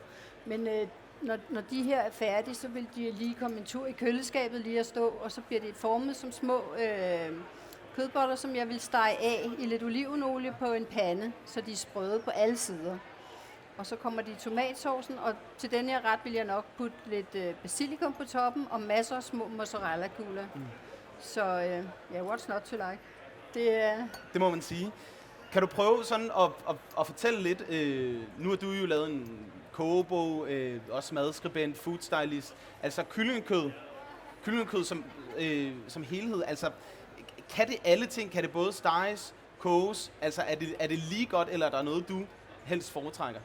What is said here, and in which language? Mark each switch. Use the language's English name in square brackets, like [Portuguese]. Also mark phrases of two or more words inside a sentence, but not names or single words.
[Danish] Men når de her er færdige, så vil de lige komme en tur i køleskabet lige at stå, og så bliver det formet som små kødboller, som jeg vil stege af i lidt olivenolie på en pande, så de er sprøde på alle sider. Og så kommer de i tomatsaucen, og til den her ret vil jeg nok putte lidt basilikum på toppen og masser af små mozzarella-kugler. [English] Så what's not to like? [Danish] Det må man sige. Kan du prøve sådan at fortælle lidt, nu har du jo lavet en kogebog, også madskribent, foodstylist, altså kyllingekød som helhed, altså kan det alle ting, kan det både steges, koges, altså er det lige godt, eller er der noget, du helst foretrækker?